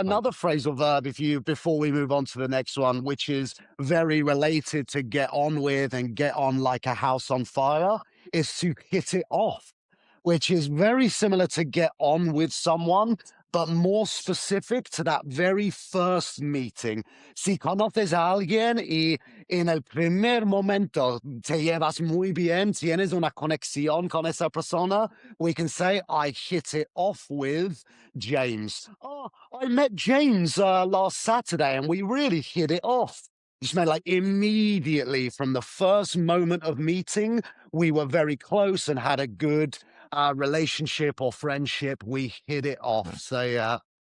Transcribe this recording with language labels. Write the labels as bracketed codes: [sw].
[en] another phrasal verb, if you before we move on to the next one, which is very related to get on with and get on like a house on fire, is to hit it off, which is very similar to get on with someone, but more specific to that very first meeting. [es] Si conoces a alguien y en el primer momento te llevas muy bien, tienes una conexión con esa persona, [en] we can say, I hit it off with James. Oh, I met James last Saturday and we really hit it off. Just meant like immediately from the first moment of meeting, we were very close and had a good relationship or friendship. We hit it off. So, yeah.